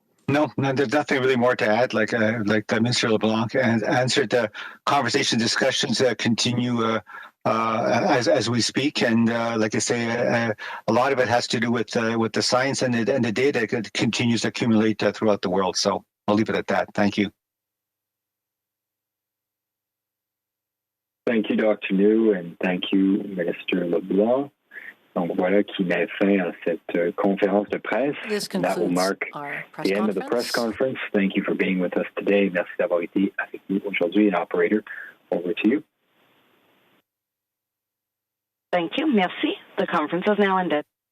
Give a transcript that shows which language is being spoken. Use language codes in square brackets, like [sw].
[en] No, there's nothing really more to add. Like Minister LeBlanc answered, the conversation discussions continue as we speak, and like I say, a lot of it has to do with the science and the data that continues to accumulate throughout the world. So I'll leave it at that. Thank you. Thank you, Dr. New, and thank you, Minister LeBlanc. [fr] Donc voilà qui met fin à cette conférence de presse. [en] That will mark the end of the press conference. Thank you for being with us today. [fr] Merci d'avoir été avec nous aujourd'hui. [en] And operator, over to you. Thank you. [fr] Merci. [en] The conference has now ended.